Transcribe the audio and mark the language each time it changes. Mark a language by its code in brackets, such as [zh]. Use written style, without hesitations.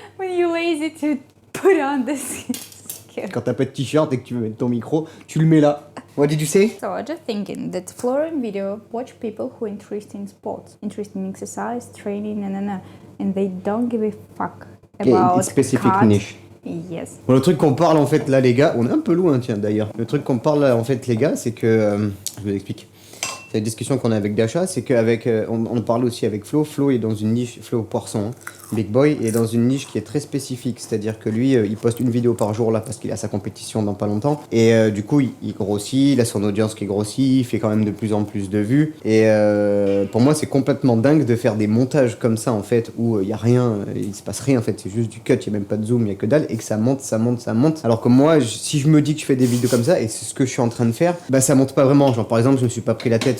[en] When you're lazy to put on this. [fr] Quand t'as pas de t-shirt et que tu veux mettre ton micro, tu le mets là. [en] What did you say? So I'm just thinking that Florian video watch people who are interested in sports, interested in exercise, training, and they don't give a fuck about it's specific cards. niche. Yes. [fr] Bon, le truc qu'on parle en fait là les gars, on est un peu loin tiens d'ailleurs. Le truc qu'on parle là en fait les gars, c'est que je vous explique. C'est la discussion qu'on a avec Dasha, c'est qu'avec on parle aussi avec Flo. Flo est dans une niche, Flo Poisson, hein, Big Boy est dans une niche qui est très spécifique, c'est-à-dire que lui il poste une vidéo par jour là parce qu'il a sa compétition dans pas longtemps et du coup il grossit, il a son audience qui grossit, il fait quand même de plus en plus de vues et pour moi c'est complètement dingue de faire des montages comme ça en fait où il y a rien, il se passe rien en fait, c'est juste du cut, il y a même pas de zoom, il y a que dalle et que ça monte, alors que moi si je me dis que je fais des vidéos comme ça et c'est ce que je suis en train de faire, bah ça monte pas vraiment, genre par exemple je me suis pas pris la tête